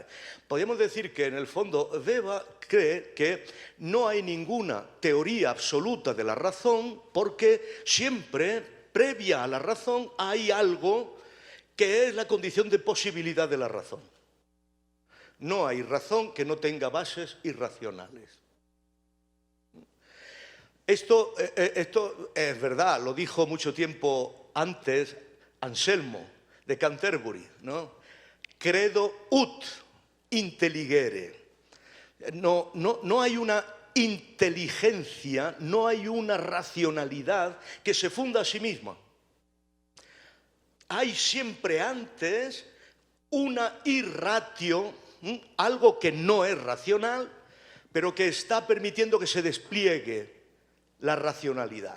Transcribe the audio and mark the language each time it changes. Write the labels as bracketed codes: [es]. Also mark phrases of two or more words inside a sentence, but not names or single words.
[es] Podríamos decir que en el fondo Weber cree que no hay ninguna teoría absoluta de la razón, porque siempre, previa a la razón, hay algo que es la condición de posibilidad de la razón. No hay razón que no tenga bases irracionales. Esto es verdad, lo dijo mucho tiempo antes Anselmo de Canterbury, ¿no? [la] Credo ut intelligere. [es] No hay una inteligencia, no hay una racionalidad que se funda a sí misma. Hay siempre antes una irratio, algo que no es racional, pero que está permitiendo que se despliegue la racionalidad.